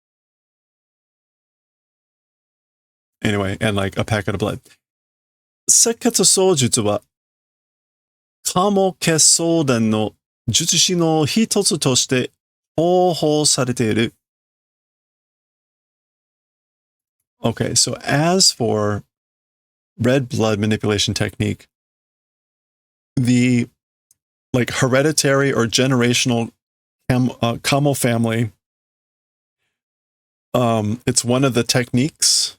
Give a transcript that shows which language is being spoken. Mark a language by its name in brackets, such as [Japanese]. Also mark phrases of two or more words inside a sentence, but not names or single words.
[English] Anyway, and like a packet of blood. [Japanese] 赤血操術は加茂家相伝の術式の一つとして伝承されている. [English] Okay, so as for red blood manipulation technique, the like hereditary or generational Kamo family, it's one of the techniques.